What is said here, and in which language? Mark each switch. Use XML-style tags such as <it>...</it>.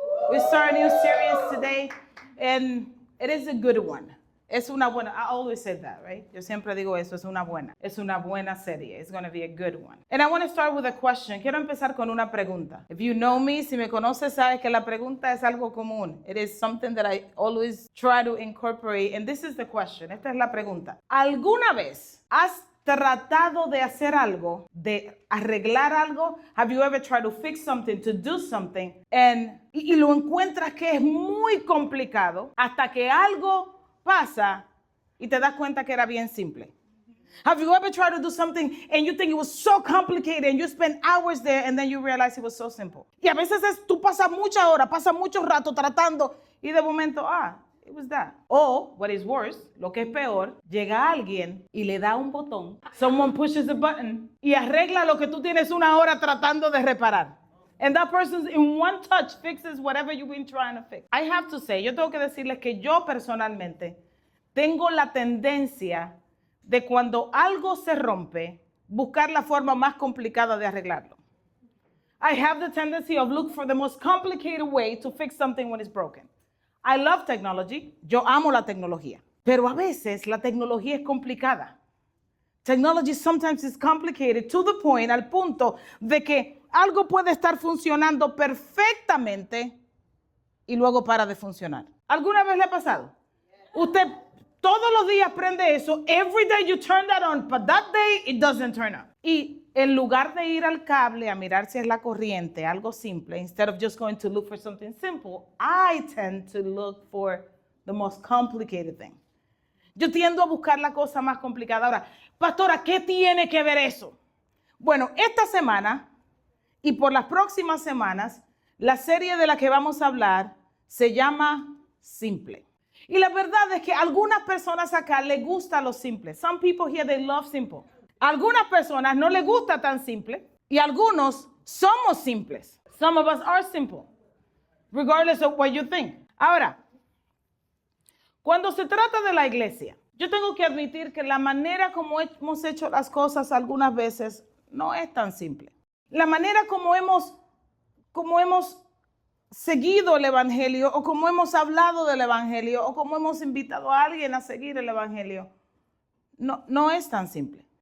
<en>We start a new series today and it is a good one.</en> <es>Es una buena,</es> <en>I always say that, right?</en> <es>Yo siempre digo eso, es una buena serie.</es> <en>It's going to be a good one. And I want to start with a question.</en> <es>Quiero empezar con una pregunta.</es> <en>If you know me,</en> <es>si me conoces, sabes que la pregunta es algo común.</es> <en>It is something that I always try to incorporate. And this is the question.</en> <es>Esta es la pregunta. ¿Alguna vez has tratado de hacer algo, de arreglar algo?</es> <en>Have you ever tried to fix something, to do something,</en> <es>y lo encuentras que es muy complicado hasta que algo pasa y te das cuenta que era bien simple?</es> <en>Have you ever tried to do something and you think it was so complicated and you spend hours there and then you realize it was so simple?</en> <es>Y a veces tú pasas muchas horas, pasas mucho rato tratando y de momento,</es> <en>it was that.</en> <es>O,</es> <en>what is worse,</en> <es>lo que es peor, llega alguien y le da un botón.</es> <en>Someone pushes a button</en> <es>y arregla lo que tú tienes una hora tratando de reparar.</es> <en>And that person in one touch fixes whatever you've been trying to fix. I have to say,</en> <es>yo tengo que decirles que yo personalmente tengo la tendencia de cuando algo se rompe, buscar la forma más complicada de arreglarlo.</es> <en>I have the tendency of look for the most complicated way to fix something when it's broken. I love technology.</en> <es>Yo amo la tecnología. Pero a veces la tecnología es complicada.</es> <en>Technology sometimes is complicated to the point,</en> <es>al punto de que algo puede estar funcionando perfectamente y luego para de funcionar. ¿Alguna vez le ha pasado? Usted todos los días prende eso.</es> <en>Every day you turn that on, but that day it doesn't turn on.</en> <es>Y en lugar de ir al cable a mirar si es la corriente, algo simple,</es> <en>instead of just going to look for something simple, I tend to look for the most complicated thing.</en> <es>Yo tiendo a buscar la cosa más complicada. Ahora, pastora, ¿qué tiene que ver eso? Bueno, esta semana y por las próximas semanas, la serie de la que vamos a hablar se llama Simple. Y la verdad es que a algunas personas acá les gusta lo simple.</es> <en>Some people here, they love simple.</en> <es>A algunas personas no les gusta tan simple y algunos somos simples.</es> <en>Some of us are simple, regardless of what you think.</en> <es>Ahora, cuando se trata de la iglesia, yo tengo que admitir que la manera como hemos hecho las cosas algunas veces no es tan simple. La manera como hemos seguido el evangelio o como hemos hablado del evangelio o como hemos invitado a alguien a seguir el evangelio no es tan simple.</es>